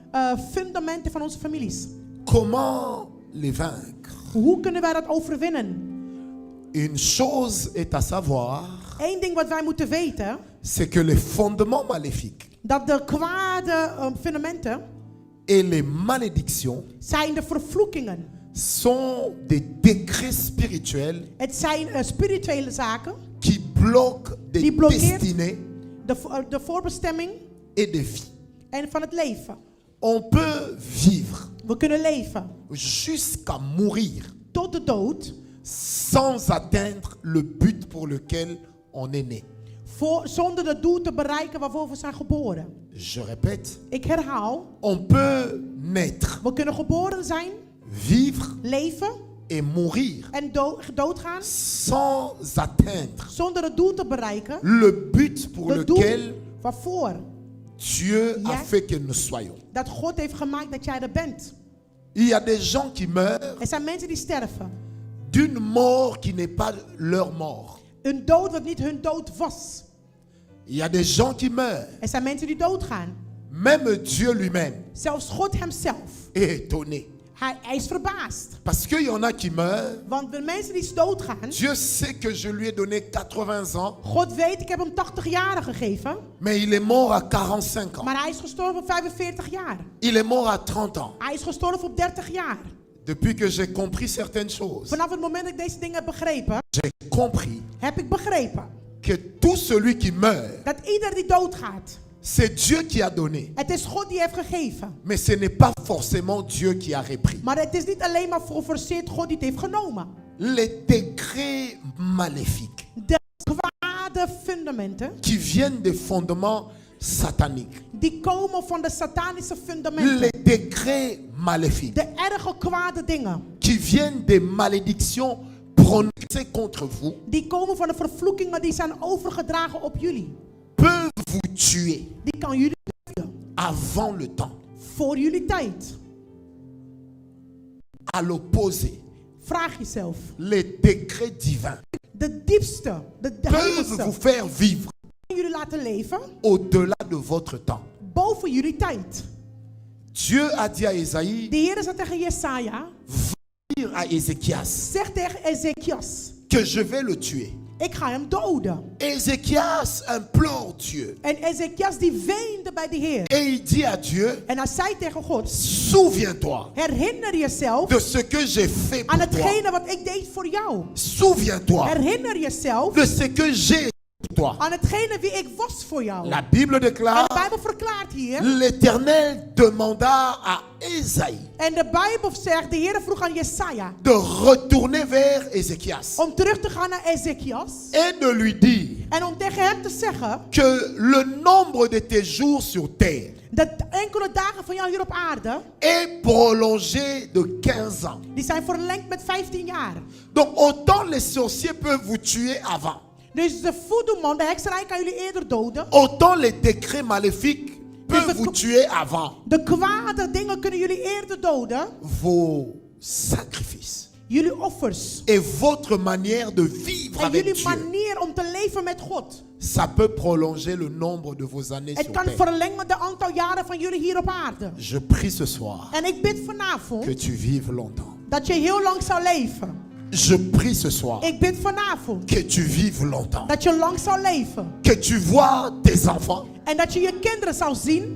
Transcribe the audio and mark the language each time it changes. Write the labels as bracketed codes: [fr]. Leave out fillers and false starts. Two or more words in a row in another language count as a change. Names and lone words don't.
[nl] fundamenten van onze families. [fr] Comment les vaincre? [nl] Hoe kunnen wij dat overwinnen? [fr] Une chose est à savoir, [nl] Eén ding wat wij moeten weten, [fr] c'est que les fondements maléfiques [nl] dat de kwade fundamenten [fr] et les malédictions [nl] zijn de vervloekingen. [fr] sont des décrets spirituels [nl] Het zijn spirituele zaken [fr] qui bloquent des [nl] Die blokkeert [fr] destinées [nl] de voorbestemming [fr] et des vies. [nl] en van het leven. [fr] On peut vivre [nl] We kunnen leven [fr] jusqu'à mourir [nl] tot de dood [fr] sans atteindre le but pour lequel on est né. [nl] zonder het doel te bereiken waarvoor we zijn geboren. [fr] Je répète, [nl] Ik herhaal, [fr] on peut naître, [nl] we kunnen geboren zijn, [fr] vivre [nl] leven [fr] et mourir [nl] en doodgaan [fr] sans atteindre [nl] zonder het doel te bereiken. [fr] le but pour [nl] Het doel [fr] lequel [nl] waarvoor [fr] Dieu a [nl] Ja. [fr] fait que nous soyons. [nl] dat God heeft gemaakt dat jij er bent. [fr] Il y a des gens qui meurent [nl] Er zijn mensen die sterven. [fr] d'une mort qui n'est pas leur mort. [nl] Een dood wat niet hun dood was. [fr] Il y a des gens qui meurent. [nl] Er zijn mensen die doodgaan. [fr] Même Dieu lui-même [nl] Zelfs God hemzelf. [fr] est étonné. [nl] Hij is verbaasd. [fr] Parce qu'il y en a qui meurent. [nl] Want de mensen die doodgaan, [fr] Dieu sait que je lui ai donné 80 ans, [nl] God weet, ik heb hem 80 jaar gegeven. [fr] mais il est mort à 45 ans. [nl] Maar hij is gestorven op 45 jaar. [fr] Il est mort à 30 ans. [nl] Hij is gestorven op 30 jaar. [fr] Depuis que j'ai compris certaines choses, [nl] Vanaf het moment dat ik deze dingen heb begrepen, [fr] j'ai compris [nl] heb ik begrepen [fr] que tout celui qui meurt, [nl] dat ieder die doodgaat, [fr] c'est Dieu qui a donné. [nl] het is God die heeft gegeven. [fr] Mais ce n'est pas forcément Dieu qui a repris. [nl] Maar het is niet alleen maar geforceerd God die het heeft genomen. [fr] Les décrets maléfiques [nl] De kwade fundamenten, [fr] qui viennent des fondements sataniques. [nl] die komen van de satanische [fr] Les [nl] fundamenten. [fr] décrets maléfiques [nl] De erge kwade dingen, [fr] qui viennent des malédictions prononcées contre vous [nl] die komen van de vervloekingen die zijn overgedragen op jullie. [fr] peuvent vous tuer [nl] Die kan jullie doden [fr] avant le temps. [nl] voor jullie tijd. [fr] À l'opposé, [nl] Vraag jezelf. [fr] les décrets divins [nl] De diepste, de [fr] peuvent vous [nl] heiligste, [fr] faire vivre [nl] kan jullie laten leven [fr] au-delà de votre temps. [nl] boven jullie tijd. [fr] Dieu a dit à Ésaïe, [nl] De Heer zei tegen Jesaja, [fr] dire à Ézéchias [nl] zeg tegen Ezekias, [fr] que je vais le tuer. [nl] ik ga hem doden. [fr] Ézéchias implore Dieu [nl] En Ezekias die weende bij de Heer. [fr] et il dit à Dieu, [nl] En hij zei tegen God, [fr] souviens-toi [nl] herinner jezelf [fr] de ce que j'ai fait [nl] aan [fr] pour toi. [nl] hetgene wat ik deed voor jou. [fr] Souviens-toi [nl] Herinner jezelf [fr] de ce que j'ai pour toi. [nl] aan hetgene wie ik was voor jou. [fr] La Bible [nl] En de [fr] déclare, [nl] Bijbel verklaart hier. [fr] l'Éternel demanda à Ésaïe [nl] En de Bijbel zegt, de Heer vroeg aan Jesaja [fr] de retourner vers Ézéchias [nl] om terug te gaan naar Ezekias. [fr] et de lui dire [nl] En om tegen hem te zeggen [fr] que le nombre de tes jours sur terre [nl] dat enkele dagen van jou hier op aarde, [fr] est prolongé de 15 ans. [nl] die zijn verlengd met 15 jaar. [fr] Donc autant les sorciers peuvent vous tuer avant, [nl] Dus de voedoeman, de hekserij kan jullie eerder doden. [fr] autant les décrets maléfiques peuvent [nl] het- [fr] vous tuer avant [nl] De kwade dingen kunnen jullie eerder doden. [fr] vos sacrifices [nl] Jullie offers. [fr] et votre manière de vivre [nl] En [fr] avec [nl] jullie [fr] Dieu. [nl] manier om te leven met God. [fr] Ça peut prolonger le nombre de vos années [nl] Het [fr] sur [nl] kan [fr] terre. [nl] verlengen de aantal jaren van jullie hier op aarde. [fr] Je prie ce soir [nl] En ik bid vanavond [fr] que tu vives longtemps. [nl] dat je heel lang zou leven. [fr] Je prie ce soir [nl] Ik bid vanavond [fr] que tu vives longtemps. [nl] dat je lang zou leven. [fr] Que tu vois tes enfants, [nl] En dat je je kinderen zou zien.